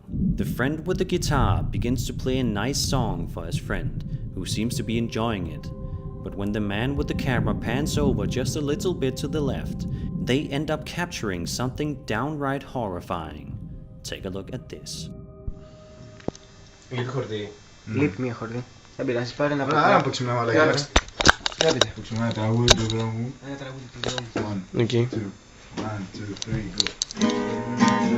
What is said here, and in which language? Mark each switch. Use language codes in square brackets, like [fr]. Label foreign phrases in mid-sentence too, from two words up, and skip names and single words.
[en] The friend with the guitar begins to play a nice song for his friend, who seems to be enjoying it. But when the man with the camera pans over just a little bit to the left, they end up capturing something downright horrifying. Take a look at this. [el] Λείπει μια χορδή. Δεν πειράζει, πάρε ένα Άρα να παίξουμε μια μαλακιά. Γράφετε. Παίξουμε ένα τραγούδι του δρόμου. Ένα τραγούδι του δρόμου. Εκεί. 1, 2, 3, go.